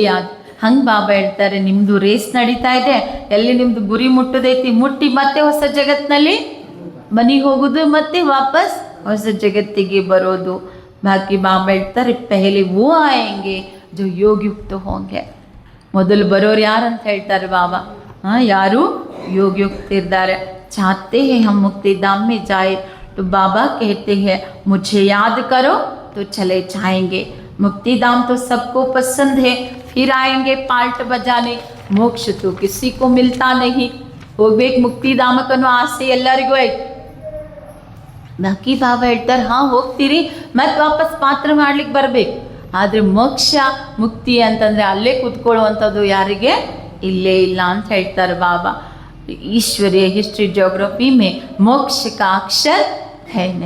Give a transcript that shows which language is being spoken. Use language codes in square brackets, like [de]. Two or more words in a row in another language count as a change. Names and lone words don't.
[kn] ಹಂಗೆ ಬಾಬಾ ಹೇಳ್ತಾರೆ, ನಿಮ್ಮದು ರೇಸ್ ನಡೀತಾ ಇದೆ, ಎಲ್ಲಿ ನಿಮ್ಮದು ಗುರಿ ಮುಟ್ಟದೈತಿ, ಮುಟ್ಟಿ ಮತ್ತೆ ಹೊಸ ಜಗತ್ತಿನಲ್ಲಿ ಮನೆಗೆ ಹೋಗೋದು, ಮತ್ತೆ ವಾಪಸ್ ಹೊಸ ಜಗತ್ತಿಗೆ ಬರೋದು. ಬಾಕಿ ಬಾಬಾ ಹೇಳ್ತಾರೆ, [hi] पहले वो आएंगे जो योगयुक्त होंगे. [kn] ಮೊದಲು ಬರೋರು ಯಾರಂತ ಹೇಳ್ತಾರೆ ಬಾಬಾ, ಯಾರು ಯೋಗಯುಕ್ತ ಇದ್ದಾರೆ. [hi] चाहते हैं हम मुक्ति धाम में जाएं तो बाबा कहते हैं मुझे याद करो तो चले जाएंगे. मुक्ति धाम तो सबको पसंद है, फिर आएंगे पाल्ट बजाने. मोक्ष तो किसी को मिलता नहीं. [kn] ಹೋಗ್ಬೇಕು ಮುಕ್ತಿಧಾಮಕ್ಕನ್ನೋ ಆಸೆ ಎಲ್ಲರಿಗೂ ಐತೆ. ಬಾಕಿ ಬಾಬಾ ಹೇಳ್ತಾರೆ, ಹಾಂ ಹೋಗ್ತೀರಿ, ಮತ್ತೆ ವಾಪಸ್ ಪಾತ್ರ ಮಾಡ್ಲಿಕ್ಕೆ ಬರಬೇಕು. ಆದರೆ ಮೋಕ್ಷ ಮುಕ್ತಿ ಅಂತಂದರೆ ಅಲ್ಲೇ ಕೂತ್ಕೊಳ್ಳುವಂಥದ್ದು ಯಾರಿಗೆ ಇಲ್ಲೇ ಇಲ್ಲ ಅಂತ ಹೇಳ್ತಾರೆ ಬಾಬಾ. [hi] ईश्वरीय [en] history geography [hi] में मोक्ष का अक्षर है नहीं.